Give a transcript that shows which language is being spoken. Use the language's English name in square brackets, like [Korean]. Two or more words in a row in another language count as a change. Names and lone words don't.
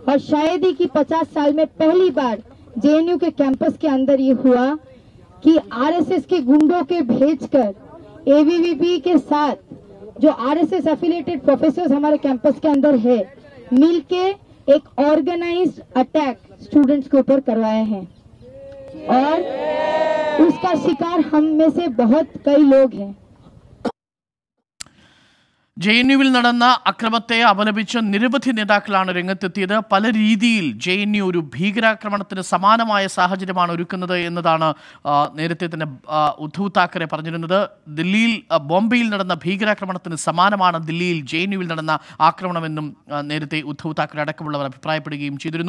[Hindi] और शायद ही कि 50 साल में पहली बार जेएनयू के कैंपस के अंदर ये हुआ कि आरएसएस के गुंडों के भेजकर एबीवीपी के साथ जो आरएसएस [English] affiliated professors [Hindi] हमारे कैंपस के अंदर है मिलके एक [English] organized attack students [Hindi] के ऊपर करवाए हैं और उसका शिकार हम में से बहुत कई लोग हैं. [Malayalam] JNU-വിൽ നടന്ന അക്രമത്തെ അപലപിച്ച് നിരവധി നേതാക്കളാണ് രംഗത്തെത്തിയത്. പല രീതിയിൽ JNU ഒരു ഭീകരാക്രമണത്തിന് സമാനമായ സാഹചര്യമാണ് ഒരുക്കുന്നത് എന്നതാണ് നേരത്തെ തന്നെ ഉദ്ധവ് താക്കറെ പറഞ്ഞിരുന്നത്. ദില്ലിയിൽ ബോംബെയിൽ നടന്ന ഭീകരാക്രമണത്തിന് സമാനമാണ് ദില്ലിയിൽ JNU-വിൽ നടന്ന ആക്രമണമെന്നും നേരത്തെ ഉദ്ധവ് താക്കറെ അടക്കമുള്ളവർ അഭിപ്രായപ്പെടുകയും ചെയ്തിരുന്നു.